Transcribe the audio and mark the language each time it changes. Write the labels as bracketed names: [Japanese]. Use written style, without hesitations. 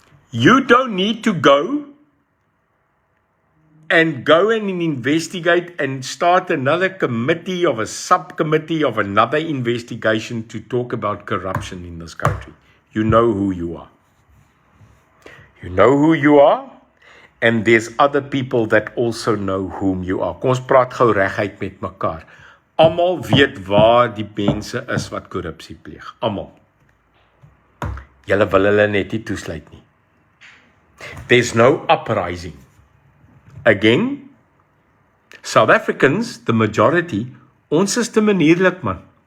[English] You don't need to go and investigate and start another committee of a subcommittee of another investigation to talk about corruption in this country. You know who you are. You know who you are, and there's other people that also know whom you are. [Afrikaans] Kom ons praat gou reguit met mekaar. Almal weet waar die mense is wat korrupsie pleeg. Almal. Julle wil hulle net nie toesluit nie. [English] There's no uprising. Again, South Africans, the majority, [Afrikaans] ons is te manierlik, man.